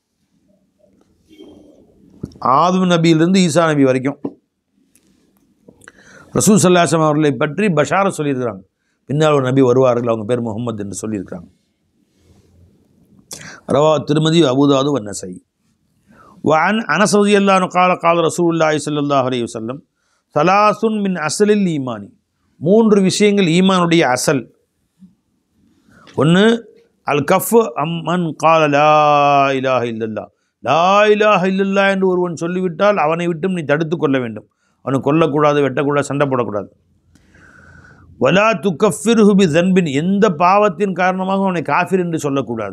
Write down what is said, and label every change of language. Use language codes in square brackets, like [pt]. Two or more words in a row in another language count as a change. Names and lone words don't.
[ta] ஆதம் நபியிலிருந்து ஈசா நபி வரைக்கும் ரசூல் [ar] صلى الله عليه وسلم [ta] அவர்களை பற்றி பஷாரத் சொல்லியிருக்கிறாங்க. பின்னால் ஒரு நபி வருவார்கள், அவங்க பேர் முஹம்மது என்று சொல்லியிருக்கிறாங்க. [ar] رواه الترمذي أبو داود والنسائي. وعن أنس رضي الله عنه قال قال رسول الله صلى الله عليه وسلم ثلاث من اصل الايمان, [ta] 3 விஷயங்கள் ஈமானுடைய அசல். ஒன்று, [ar] الكف عمن قال لا إله إلا الله لا إله إلا الله, [ta] லா இலாஹ இல்லல்லா என்று ஒருவன் சொல்லிவிட்டால் அவனை விட்டும் நீ தடுத்து கொள்ள வேண்டும். அவனை கொல்லக்கூடாது, வெட்டக்கூடாது, சண்டை போடக்கூடாது. [ar] ولا تكفره بذنب, [ta] எந்த பாவத்தின் காரணமாக அவனை காஃபிர் என்று சொல்லக்கூடாது.